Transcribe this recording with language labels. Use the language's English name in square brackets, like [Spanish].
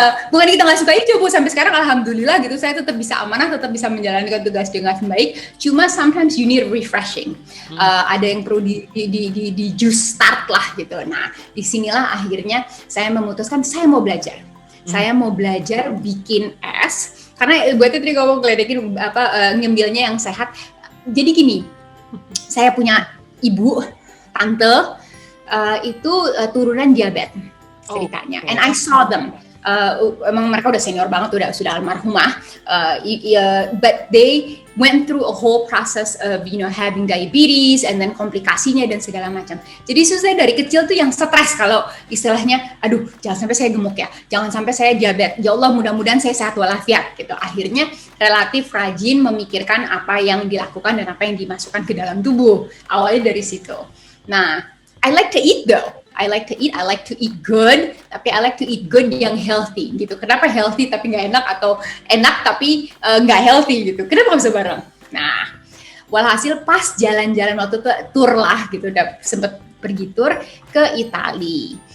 [Indonesian] Bukan kita nggak suka hijau, sampai sekarang alhamdulillah gitu, saya tetap bisa amanah, tetap bisa menjalankan tugas dengan baik. [English] Cuma sometimes you need refreshing. [Indonesian] Ada yang perlu di [English] juice start [Indonesian] lah gitu. Nah, disinilah akhirnya saya memutuskan saya mau belajar. Saya mau belajar bikin es, karena buatnya tadi ngomong ngeledekin ngembilnya yang sehat. Jadi gini, saya punya ibu, tante itu turunan diabetes ceritanya, [English] and I saw them. [Indonesian] Emang mereka udah senior banget, sudah almarhumah, [English] but they went through a whole process of having diabetes [Indonesian] and then komplikasinya dan segala macam. Jadi saya dari kecil tuh yang stres kalau istilahnya, aduh jangan sampai saya gemuk ya, jangan sampai saya diabetes, ya Allah mudah-mudahan saya sehat walafiat gitu. Akhirnya relatif rajin memikirkan apa yang dilakukan dan apa yang dimasukkan ke dalam tubuh, awalnya dari situ. [English] Nah, I like to eat though. I like to eat good, tapi I like to eat good [Indonesian] yang healthy gitu. Kenapa healthy tapi nggak enak, atau enak tapi nggak healthy gitu? Kenapa nggak bisa bareng? Nah, walhasil pas jalan-jalan waktu itu tour lah gitu, udah sempet pergi tour ke Italia.